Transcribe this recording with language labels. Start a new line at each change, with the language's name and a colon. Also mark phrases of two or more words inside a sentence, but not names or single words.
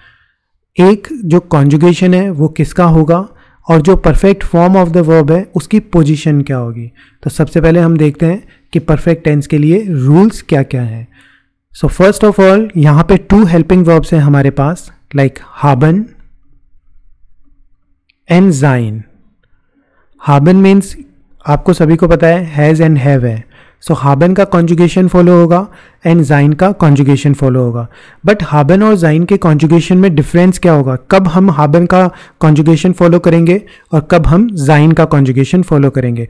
Hindi: एक, जो कॉन्जुगेशन है वो किसका होगा, और जो
English: perfect form of the verb
Hindi: है उसकी पोजीशन क्या होगी। तो सबसे पहले हम देखते हैं कि
English: perfect tense
Hindi: के लिए रूल्स क्या क्या हैं।
English: so first of all,
Hindi: यहाँ पे
English: two helping verbs
Hindi: हैं हमारे पास,
English: like haben and sein.
Hindi: haben मीन्स आपको सभी को पता है
English: has and have
Hindi: है। सो haben का कॉन्जुगेशन फॉलो होगा एंड sein का कॉन्जुगेशन फॉलो होगा। बट haben और sein के कॉन्जुगेशन में डिफरेंस क्या होगा? कब हम haben का कॉन्जुगेशन फॉलो करेंगे और कब हम sein का कॉन्जुगेशन फॉलो करेंगे?